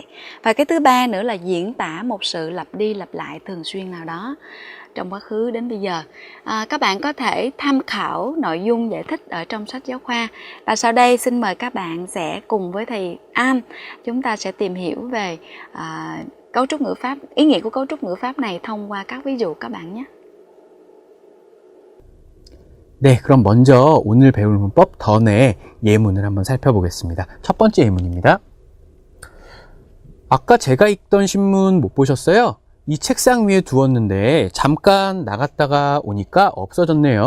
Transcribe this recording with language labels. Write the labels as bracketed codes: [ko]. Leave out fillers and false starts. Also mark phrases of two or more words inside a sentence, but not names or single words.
[vi] Và cái thứ ba nữa là diễn tả một sự lặp đi lặp lại thường xuyên nào đó trong quá khứ đến bây giờ. Các bạn có thể tham khảo nội dung giải thích ở trong sách giáo khoa. Và sau đây xin mời các bạn sẽ cùng với thầy An, chúng ta sẽ tìm hiểu về cấu trúc ngữ pháp, ý nghĩa của cấu trúc ngữ pháp này thông qua các ví dụ các bạn nhé. [ko] 네, 그럼 먼저 오늘 배울 문법 던의 예문을 한번 살펴보겠습니다. 첫 번째 예문입니다. 아까 제가 읽던 신문 못 보셨어요? 이 책상 위에 두었는데 잠깐 나갔다가 오니까 없어졌네요.